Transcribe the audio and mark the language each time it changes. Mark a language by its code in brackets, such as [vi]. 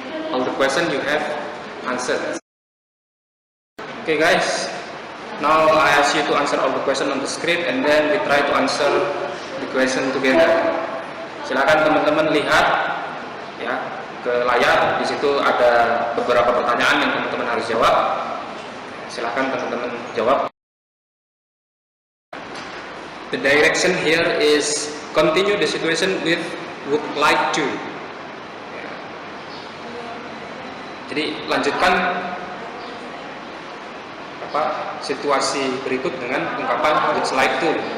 [en] All the questions you have answered. Okay guys, now I ask you to answer all the questions on the screen, and then we try to answer the question together. [id] Silakan teman-teman lihat ya ke layar. Di situ ada beberapa pertanyaan yang teman-teman harus jawab. Silakan teman-teman jawab. [en] The direction here is continue the situation with would like to. [id] Jadi lanjutkan situasi berikut dengan ungkapan [en] would you like to.